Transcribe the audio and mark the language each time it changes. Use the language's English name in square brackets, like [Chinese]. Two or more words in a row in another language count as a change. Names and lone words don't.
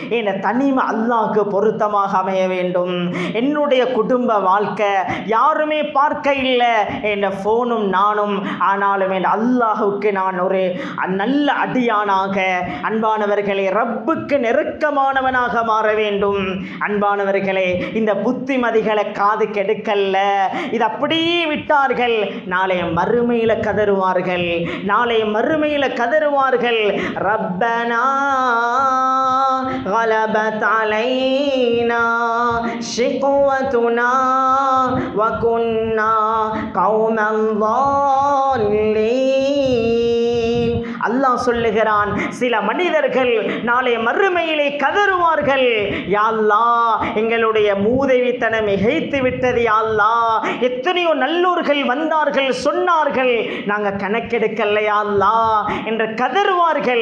[Tamil] என் தனிமை அல்லாஹ்வுக்கு பொருத்தமாக அமைய வேண்டும். என்னுடைய குடும்ப வாழ்க்கை யாருமே பார்க்க இல்லை, என் ஃபோனும் நானும், ஆனாலும் என் அல்லாஹ்வுக்கு நான் ஒரு நல்ல அடியானாக, அன்பானவர்களே, ரப்புக்கு நெருக்கமானவனாக மாற வேண்டும். அன்பானவர்களே, இந்த புத்திமதிகளை காது கெடுக்கல்ல, இது அப்படியே விட்டார்கள், நாளைய மறுமையில கதறுவார்கள், நாளைய மறுமையில கதறுவார்கள். [Arabic] ரப்பனா غلبت علينا شقوتنا وكنا قوما ضالين. [Tamil] அல்லாஹ் சொல்லுகிறான், சில மனிதர்கள் நாளை மறுமையிலே கதறுவார்கள், [Arabic] يا الله [Tamil] எங்களுடைய மூதேவித்தனம் மிகைத்து விட்டது, [Arabic] يا الله [Tamil] எத்தனையோ நல்லோர்கள் வந்தார்கள் சொன்னார்கள், நாங்கள் கணக்கெடுக்கல [Arabic] يا الله [Tamil] என்று கதறுவார்கள்.